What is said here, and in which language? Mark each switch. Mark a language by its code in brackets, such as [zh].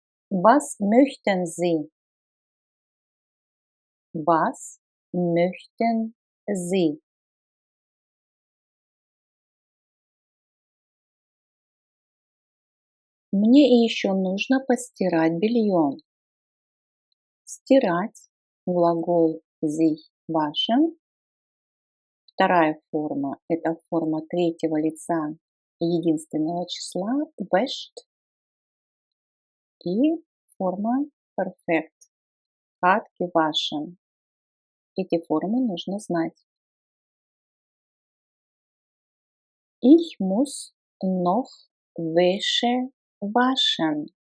[de] Was möchten Sie? Was möchten Sie? [ru] Мне еще нужно постирать белье. Стирать – глагол [de] sich waschen. [ru] Вторая форма – это форма третьего лица единственного числа wäscht. И форма perfect – [de] hat gewaschen. [ru] Эти формы нужно знать. [de] Ich muss noch Wäsche waschen.